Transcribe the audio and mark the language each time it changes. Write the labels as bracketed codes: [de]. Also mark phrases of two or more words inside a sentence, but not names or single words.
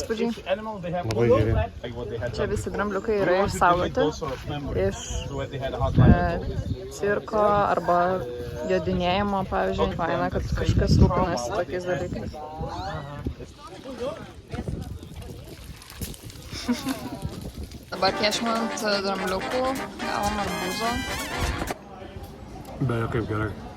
[lt] įspūdžiai. [en] each animal they have [lt] Labai [en] one [lt] geri. [en] flat, like what they had [lt] Čia [en] done [lt] visi [en] before. [lt] drambliukai [en] We [lt] yra [en] want to delete [lt] išsaugoti [en] those sort of memories. [lt] iš [en] So when they had a hard life. [lt] cirko arba jodinėjimo, pavyzdžiui, faina, kad kažkas rūpinasi tokiais dalykais. Dabar piešim ant drambliukų, gavom arbūzo. Beje, kaip gerai.